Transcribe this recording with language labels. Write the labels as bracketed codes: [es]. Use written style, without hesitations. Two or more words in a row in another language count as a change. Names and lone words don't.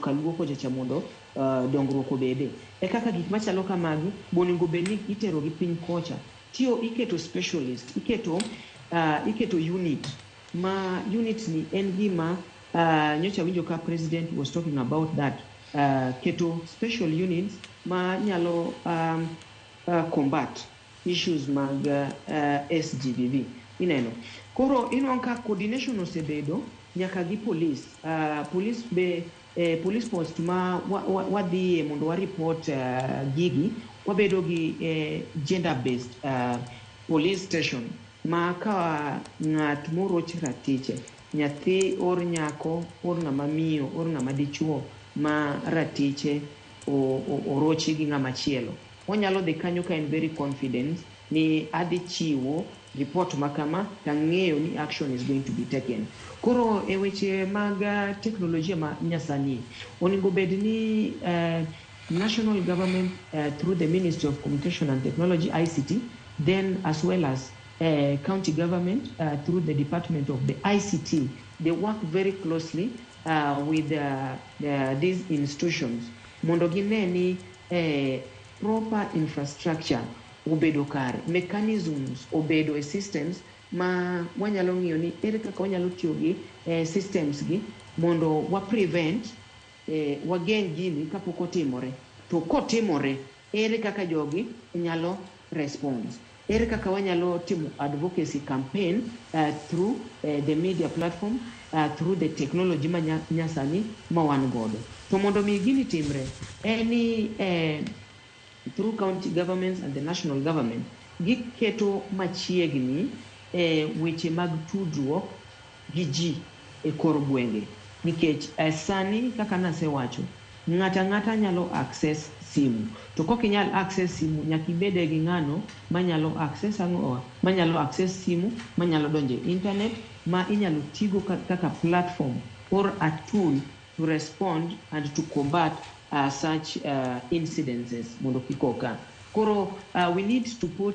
[luo] kaluoko jacha mondo dongruok obede. E kaka gik machalo kamagi bonego bedni itero gi piny kocha. Iketo specialist, iketo unit. Ma unit ni en gima nyocha winjo ka president [en] was talking about that. [luo] Keto special units ma nyalo [en] combat issues [luo] mag SGBV. Ineno. Koro ka coordination osebedo nyaka gi police. [en] Police post [luo] ma wadhi mondo wa report gigi, wabedo gi [en] gender based police station [luo] ma ka ng'at moroch ratiche, nyathi or nyako, or ng'ama miyo, or ng'ama dichuo ma ratiche orochi gi ng'ama chielo, onyalo dhi kanyo ka en [en] very confident [luo] ni adhi chiwo report makama tang'eyo ni [en] action is going to be taken. [luo] Koro e weche mag teknolojia ma nyasani onego bed ni [en] national government through the Ministry of Communication and Technology ICT, then as well as county government through the Department of the ICT, they work very closely with these institutions [luo] mondo gine ni [en] proper infrastructure [luo] obedo kare, mechanisms obedo, systems ma wanyalo ng'iyo ni ere kaka wanyalo tiyo gi systems gi mondo wa prevent wageng' gini kapok otimore. To kotimore ere kaka jogi nyalo response, ere kaka wanyalo timo [en] advocacy campaign through the media platform, through the technology [luo] ma nyasani ma wan godo. To mondo mi gini timre [en] through county governments and the national government, [luo] giketo machiegni weche mag tudruok gi ji e kor gwenge. Nikech sani kaka nasewacho, ng'ata nyalo access simu. To kokinyal access simu, nyaka ibede gi ng'ano manyalo access manyalo access simu, manyalo donje internet, ma inyalo tigo kaka [en] platform or a tool to respond and to combat such incidences [luo] mondo kik occur. [en] Koro we need to put